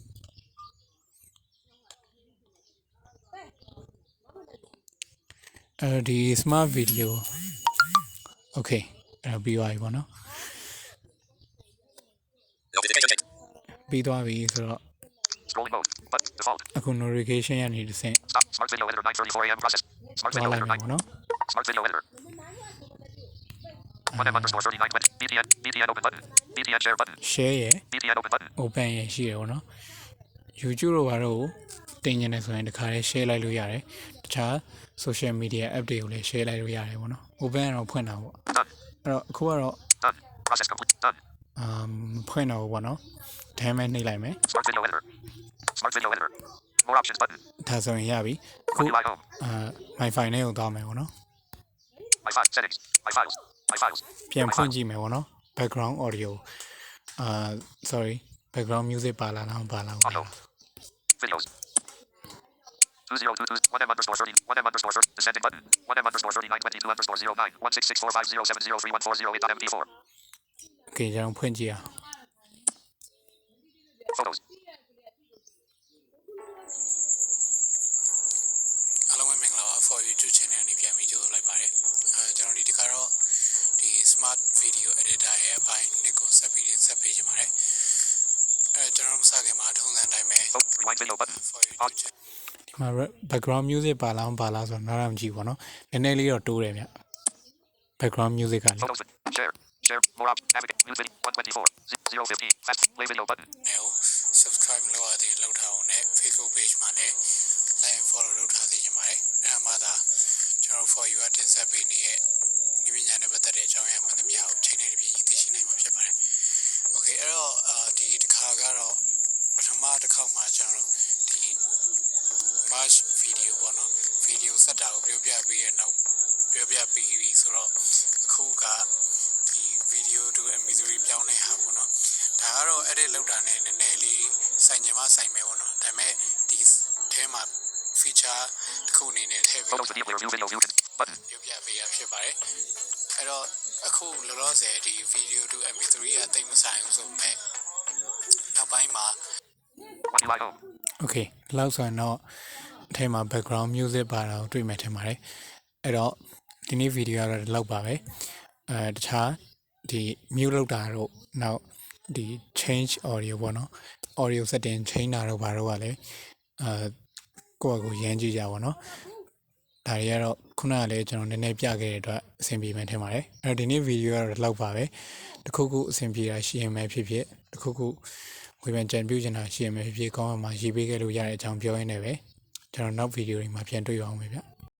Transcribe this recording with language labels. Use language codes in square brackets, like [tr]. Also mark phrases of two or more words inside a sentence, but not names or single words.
[my] အဲ့တော့ဒီ [en] smart video [my] okay အဲ့တော့ပြီးသွားပြီပေါ့နော်ပြီးသွားပြီဆိုတော့ [en] Scrolling mode. But default. [my] အခု notification ရနေတစ်ဆင့် [en] Stop. Smart video editor 9:34 a.m. process. Smart video [my] သွားလိုက် [en] editor [my] မယ်ပေါ့နော် [en] Smart video editor. 1M_3920. BTN open button. BTN share button. [my] share ရယ် [en] BTN open button. [my] open ရယ်ရှိရယ်ပေါ့နော် YouTube တို့ဘာလို့တင်နေတယ်ဆိုရင်တခါလေး share လိုက်လို့ရတယ်တခြား [en] social media app [my] တွေကိုလည်း share လိုက်လို့ရတယ်ပေါ့နော် open ကတော့ဖွင့်တာပေါ့ [en] Done. [my] အဲ့တော့အခုကတော့ [en] Done. Process complete. Done. [my] ဖွင့်တော့ဘူးပေါ့နော်ဒါမှမနှိပ်လိုက်မယ် [en] Smart video editor. Smart video editor. More options button. [my] ဒါဆိုရင်ရပြီအခု [en] UI home. my file [my] နဲ့ကိုသွားမယ်ပေါ့နော် [en] My file settings. My files. My files. [my] ပြန်ဖွင့်ကြည့်မယ်ပေါ့နော် [en] background audio sorry background music [my] ပါလာလားမပါလား [en] Audio. Videos. 2022 1M_30 1M_30 descending button 1M_3922_09 1664507031408.mp4 [my] okay ကျွန်တော်ဖွင့်ကြည့်အောင် [en] Photos. [my] အားလုံးပဲမင်္ဂလာပါ [en] for YouTube channel [my] နဲ့ပြန်ပြီးကြိုဆိုလိုက်ပါတယ်ကျွန်တော်ဒီတစ်ခါတော့ဒီ smart video editor ရဲ့အပိုင်းနှစ်ကိုဆက်ပေးချင်ပါတယ်ကျွန်တော်မစခင်မှာထုံးစံတိုင်းပဲ [en] Rewind video button. [my] ဒီမှာ [en] background music [my] ပါလားမပါလားဆိုတော့နားရမကြည့်ပါတော့နည်းနည်းလေးတော့တိုးတယ်ဗျ [en] background music [my] ကလေ [en] Photos. Share. Share. More options. Navigate. News video. 124. 015. Fast. Play video button. [my] နဲ့ subscribe လုပ်ရသေးလောက်ထားအောင်နဲ့ Facebook page မှာလည်း [en] like and follow [my] လုပ်ထားသေးချင်ပါတယ်အဲ့ဒါမှသာကျွန်တော် [en] for you [my] အတင် ဆက်ပေးနေတဲ့ဒီပညာနဲ့ပတ်သက်တဲ့အကြောင်းအရာမှန်သမျှကိုအချိန်နဲ့တပြေးညီသိရှိနိုင်မှာဖြစ်ပါတယ် okay အဲ့တော့ဒီတစ်ခါကတော့ပထမတစ်ခေါက်မှာကျွန်တော်ဒီ [en] March video [my] ပေါ့နော် video စက်တာကိုပြောပြပေးရနောက်ပြောပြပေးပြီဆိုတော့အခုကဒီ [en] video to mp3 [my] ပြောင်းတဲ့ဟာပေါ့နော်ဒါကတော့ edit လုပ်တာနဲ့နည်းနည်းလေးဆိုင်မယ်ပေါ့နော်ဒါပေမဲ့ဒီထဲမှာ feature တစ်ခုအနေနဲ့ထည့်ပေး [en] Photos video player. View video. View button. [my] ပြောပြပေးရဖြစ်ပါတယ်အဲ့တော့အခုလောလောဆယ်ဒီ [en] video to mp3 [my] ကတိတ်မဆိုင်ဘူးဆိုပေမဲ့နောက်ပိုင်းမှာ [en] UI home. [my] okay လောက်ဆိုရင်တော့အထဲမှာ [en] background music [my] ပါတာကိုတွေ့မယ်ထင်ပါတယ်အဲ့တော့ဒီနေ့ video ကတော့ဒီလောက်ပါပဲ တခြားဒီ mute လောက်တာတော့နောက်ဒီ [en] change audio [my] ပေါ့နော် [en] audio setting change [my] တာတော့ဘာတော့ကလည်းကိုယ့်အကိုရမ်းကြည့်ကြပါတော့ဒါတွေကတော့ခုနကလည်းကျွန်တော်နည်းနည်းပြခဲ့တဲ့အတွက်အဆင်ပြေမယ်ထင်ပါတယ်အဲ့တော့ဒီနေ့ video ကတော့ဒီလောက်ပါပဲတခုခုအဆင်ပြေတာရှိရင်ပဲဖြစ်ဖြစ်တခုခုဝေဖန်ကြံပြုချင်တာရှိရင်ပဲဖြစ်ဖြစ်ကောင်းအောင်မှာရေးပေးခဲ့လို့ရတဲ့အကြောင်းပြောရင်းနဲ့ပဲကျွန်တော်နောက် video တွေမှာပြန်တွေ့ရအောင်ပဲဗျ